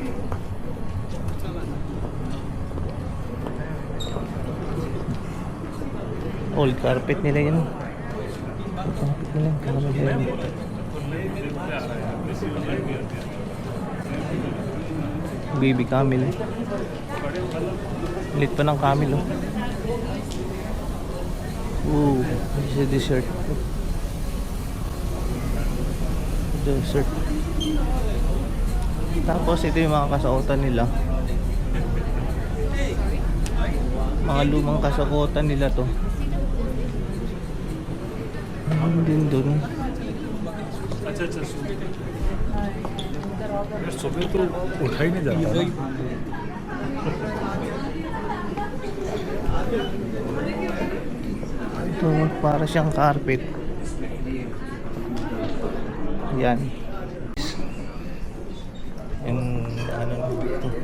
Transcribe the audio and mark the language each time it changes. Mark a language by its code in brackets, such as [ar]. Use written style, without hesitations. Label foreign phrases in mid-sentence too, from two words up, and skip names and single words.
[en] Old carpet [tl] nila yun. Carpet nila, camel nila. [en] Baby camel. [tl] Lit pa ng camel, oh. Ooh, [en] this is a dessert. [tl] Dessert. Tapos ito yung mga kasuotan nila. Mga lumang kasuotan nila to. Ano din dun? [hi] सुबह तो उठा ही नहीं जाता ना। [tl] Ito para siyang carpet. Yan. Yung ano ito.